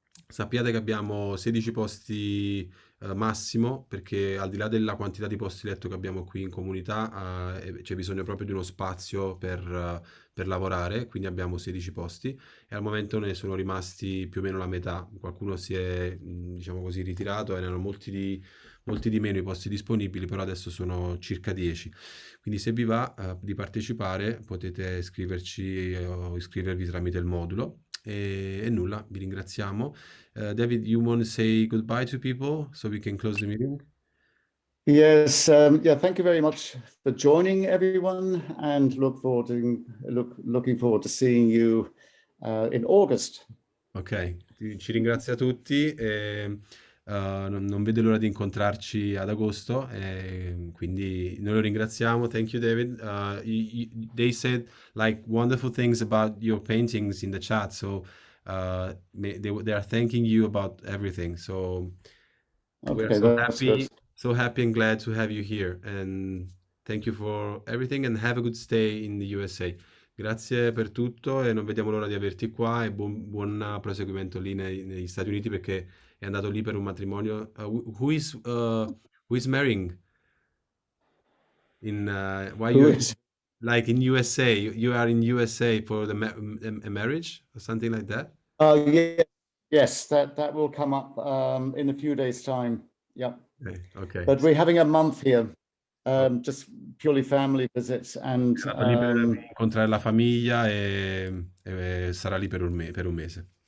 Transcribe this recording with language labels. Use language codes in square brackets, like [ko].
[it] Sappiate che abbiamo 16 posti massimo, perché al di là della quantità di posti letto che abbiamo qui in comunità, c'è bisogno proprio di uno spazio per lavorare, quindi abbiamo 16 posti e al momento ne sono rimasti più o meno la metà. Qualcuno si è, diciamo così, ritirato, erano molti di meno i posti disponibili, però adesso sono circa 10. Quindi se vi va di partecipare potete iscriverci o iscrivervi tramite il modulo. E nulla, vi ringraziamo. [en] David, you want to say goodbye to people so we can close the meeting? yes, yeah, thank you very much for joining, everyone, and looking forward to seeing you in August. [it] Ok, ci ringrazio a tutti e non vedo l'ora di incontrarci ad agosto, quindi noi lo ringraziamo. [en] Thank you, David. They said like wonderful things about your paintings in the chat, so they are thanking you about everything. So we are Okay, that's good. so happy and glad to have you here, and thank you for everything and have a good stay in the USA. [it] Grazie per tutto e non vediamo l'ora di averti qua e buon proseguimento lì negli Stati Uniti perché è andato lì per un matrimonio. [en] Who is marrying? Why Who you is? like in USA? You are in USA for a marriage or something like that? Yeah, yes, that will come up in a few days' time. Yeah. Okay. But we're having a month here. just purely family visits, and [it] Sarà lì per incontrare la famiglia e sarà lì per un mese.